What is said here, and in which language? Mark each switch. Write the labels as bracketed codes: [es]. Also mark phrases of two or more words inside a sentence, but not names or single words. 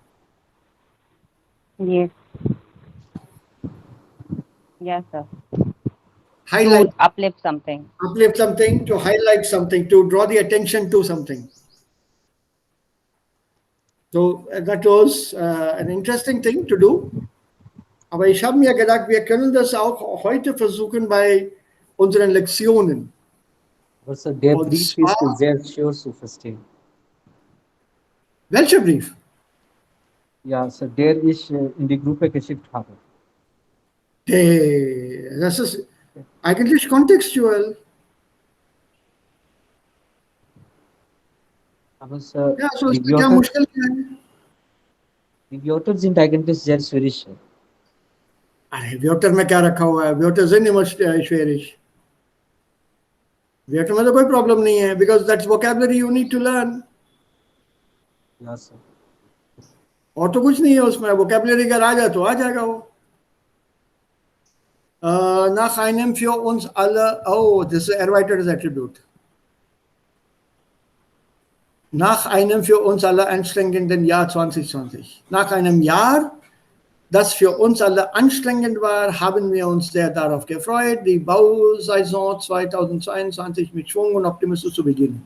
[en] Yes. Yes, sir. Highlight, To uplift something. uplift something, to highlight something, to draw the attention to something. So that was an interesting thing to do. [de] Aber ich habe mir gedacht, wir können das auch heute versuchen bei unseren Lektionen. Aber Sir, der Und Brief zwar, ist sehr schwer zu verstehen. welcher Brief? Ja, Sir, der ich in die Gruppe geschickt habe. Das ist eigentlich kontextuell. Aber Sir, Ja, so die ist क्या Wörter, [hi] मुश्किल है? [de] die Wörter sind eigentlich sehr schwierig. [hi] अरे व्योटर में क्या रखा हुआ है? [de] व्योटर sind immer schwierig. [hi] व्योटर में तो कोई प्रॉब्लम नहीं है, [en] because that's vocabulary you need to learn. [de] Ja, Sir. [hi] और तो कुछ नहीं है उसमें, vocabulary अगर आ जाए तो आ जाएगा वो. [de] Nach einem für uns alle, oh, das ist ein erweitertes Attribut. Nach einem für uns alle anstrengenden Jahr 2020. Nach einem Jahr, das für uns alle anstrengend war, haben wir uns sehr darauf gefreut, die Bausaison 2022 mit Schwung und Optimismus zu beginnen.